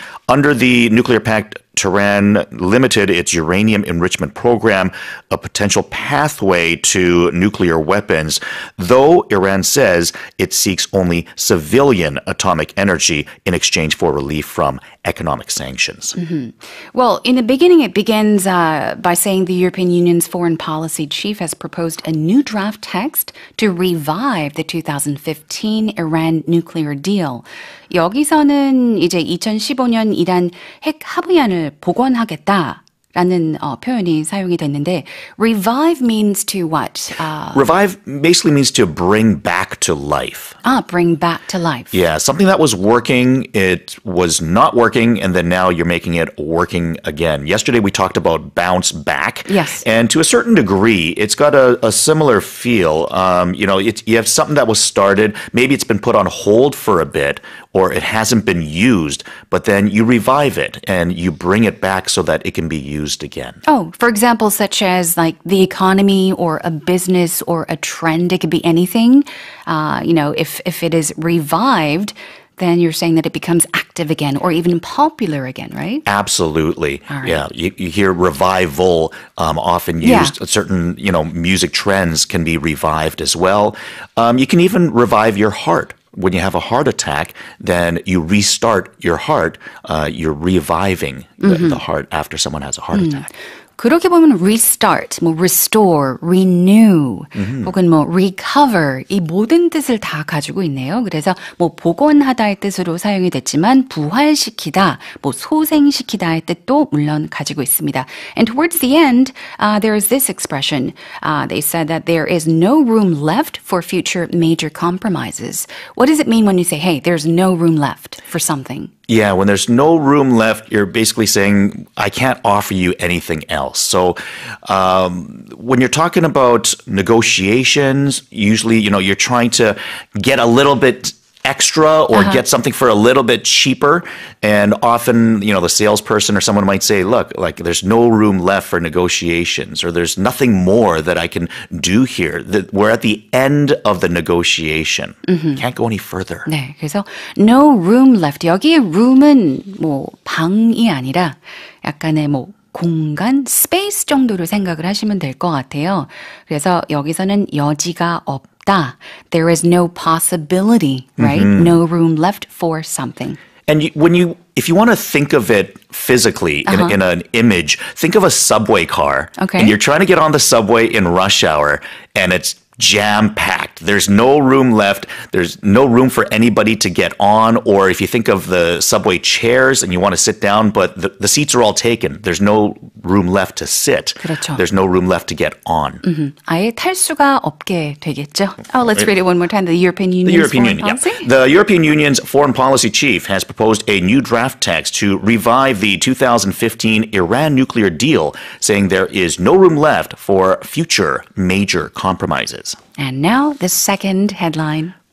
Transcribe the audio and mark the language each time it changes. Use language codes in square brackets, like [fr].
[en] Under the nuclear pact, Tehran limited its uranium enrichment program, a potential pathway to nuclear weapons, though Iran says it seeks only civilian atomic energy in exchange for relief from economic sanctions. Mm-hmm. Well, in the beginning, it begins by saying the European Union's foreign policy chief has proposed a new draft text to revive the 2015 Iran nuclear deal. [ko] 여기서는 이제 2015년 이란 핵 합의안을 복원하겠다라는 표현이 사용이 됐는데 [en] revive means to what? Revive basically means to bring back to life. Bring back to life. Yeah, something that was working, it was not working, and then now you're making it working again. Yesterday we talked about bounce back. Yes. And to a certain degree, it's got a similar feel. You have something that was started, maybe it's been put on hold for a bit, or it hasn't been used, but then you revive it and you bring it back so that it can be used again. Oh, for example, such as like the economy or a business or a trend, it could be anything. If it is revived, then you're saying that it becomes active again or even popular again, right? Absolutely. All right. Yeah, you hear revival often used. Yeah. Certain, music trends can be revived as well. You can even revive your heart. When you have a heart attack, then you restart your heart. You're reviving the heart after someone has a heart attack. [ko] 그렇게 보면 restart, 뭐 restore, renew, 혹은 뭐 recover 이 모든 뜻을 다 가지고 있네요. 그래서 뭐 복원하다의 뜻으로 사용이 됐지만 부활시키다, 뭐 소생시키다의 뜻도 물론 가지고 있습니다. [en] And towards the end, there is this expression. They said that there is no room left for future major compromises. What does it mean when you say, hey, there's no room left for something? Yeah, when there's no room left, you're basically saying, I can't offer you anything else. So when you're talking about negotiations, usually, you're trying to get a little bit extra or get something for a little bit cheaper. And often, the salesperson or someone might say, look, like there's no room left for negotiations or there's nothing more that I can do here. We're at the end of the negotiation. Can't go any further. [ko] 네, 그래서 no room left. 여기에 room은 뭐 방이 아니라 약간의 뭐 공간, space 정도로 생각을 하시면 될 것 같아요. 그래서 여기서는 여지가 없다. [en] There is no possibility, right? No room left for something. And if you want to think of it physically in an image, think of a subway car. Okay. And you're trying to get on the subway in rush hour, and it's jam-packed. There's no room left. There's no room for anybody to get on. Or if you think of the subway chairs and you want to sit down, but the seats are all taken. There's no room left to sit. [ko] 그렇죠. [en] There's no room left to get on. [ko] 아예 탈 수가 없게 되겠죠. [en] Oh, let's read it one more time. The European Union's foreign policy? Yeah. The European Union's foreign policy chief has proposed a new draft text to revive the 2015 Iran nuclear deal, saying there is no room left for future major compromises. And now the second headline.